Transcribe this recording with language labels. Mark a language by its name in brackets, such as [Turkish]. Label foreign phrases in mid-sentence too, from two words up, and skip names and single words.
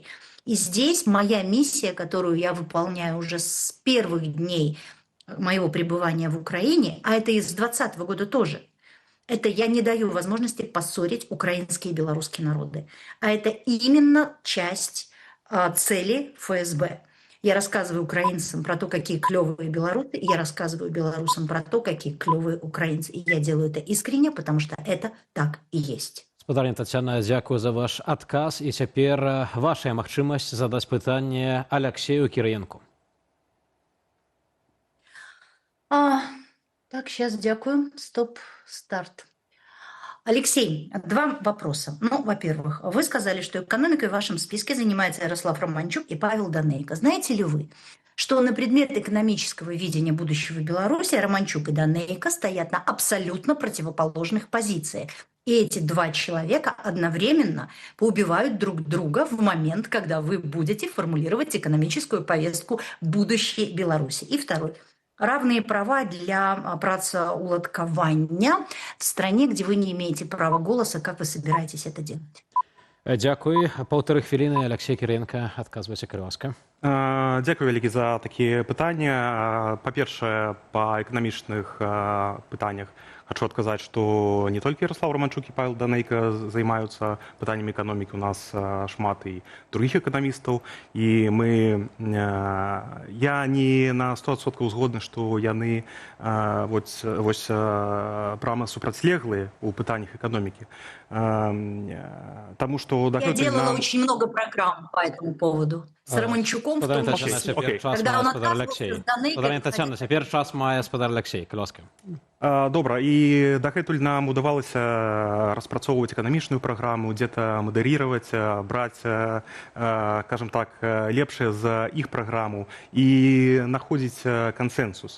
[Russian] И здесь моя миссия, которую я выполняю уже с первых дней моего пребывания в Украине, а это и с 2020 года тоже, это я не даю возможности поссорить украинские и белорусские народы. А это именно часть цели ФСБ. Я рассказываю украинцам про то, какие клевые белорусы, и я рассказываю белорусам про то, какие клевые украинцы. И я делаю это искренне, потому что это так и есть. [Belarusian] Спадарня Таццяна, дзякую за ваш адказ. І цяпер ваша магчымасць задаць пытанне Аляксею Кірыенку. [Russian] Так, сейчас дякую. Стоп, старт. Алексей, два вопроса. Ну, во-первых, вы сказали, что экономикой в вашем списке занимается Ярослав Романчук и Павел Данейко. Знаете ли вы, что на предмет экономического видения будущего Беларуси Романчук и Данейко стоят на абсолютно противоположных позициях? И эти два человека одновременно поубивают друг друга в момент, когда вы будете формулировать экономическую повестку будущей Беларуси. И второй. Равные права для працаўладкавання в стране, где вы не имеете права голоса. Как вы собираетесь это делать? [Belarusian] Дзякуй. 1,5 хвіліны, Аляксей Кірыенка, адказвайце, калі ласка. Дзякуй вялікі за такія пытанні. Па-першае, па эканамічных пытаннях хочу адказаць, што не толькі Ярослав Романчук і Павел Данейко займаюцца пытаннямі эканомікі, у нас шмат і другіх эканамістаў, і я не на 100% згодны, што яны прама супрацьлеглыя ў пытаннях эканомікі. Таму што [Russian] Я делала очень много программ по этому поводу. с Романчуком в [Belarusian] Спадарня [Russian] том [Belarusian] Тетяна, [Russian] числе. [Belarusian] цяпер час [Russian] Когда [Belarusian] мае [Russian] он [Belarusian] спадар [Russian] отказывался [Belarusian] Алексей. [Russian] с Данейкой [Belarusian] Спадарня Тетяна, [Russian] выходить. [Belarusian] цяпер час мае спадар Алексей. Калі ласка. Добра, і дагэтуль нам удавалася распрацоўваць эканамічную праграму, дзе-то мадэрировать, браць, скажем так, лепшае за іх праграму і находзіць кансенсус.